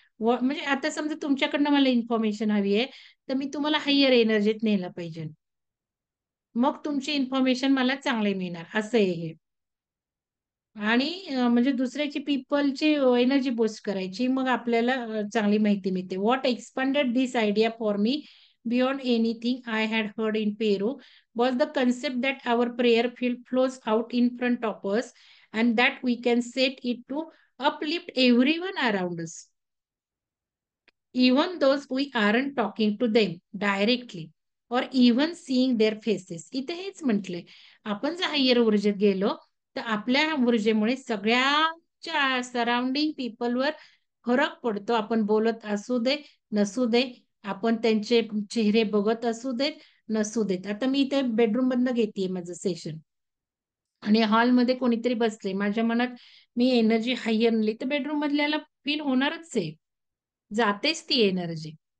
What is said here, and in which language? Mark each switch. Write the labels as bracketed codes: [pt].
[mr] म्हणजे आता समजा तुमच्याकडनं मला इन्फॉर्मेशन हवी आहे, तर मी तुम्हाला हायर एनर्जीत नेलं पाहिजे. मग तुमची इन्फॉर्मेशन मला चांगली मिळणार, असं आहे हे. आणि म्हणजे दुसऱ्याची पीपलची एनर्जी बूस्ट करायची, मग आपल्याला चांगली माहिती मिळते. [en] What expanded this idea for me beyond anything I had heard in Peru was the concept that our prayer field flows out in front of us and that we can set it to uplift everyone around us, even those we aren't talking to them directly or even seeing their faces. [mr] इथे हेच म्हटलंय, आपण जर higher ऊर्जेत गेलो तर आपल्या ऊर्जेमुळे सगळ्याच्या सराउंडिंग पीपलवर फरक पडतो. आपण बोलत असू दे नसू दे, आपण त्यांचे चेहरे बघत असू देत नसू देत. आता मी इथे बेडरूम मधनं घेतेय माझं सेशन आणि हॉलमध्ये कोणीतरी बसले, माझ्या मनात मी एनर्जी हायर आणली तर बेडरूम मधल्याला फील होणारच आहे, जातेच ती एनर्जी.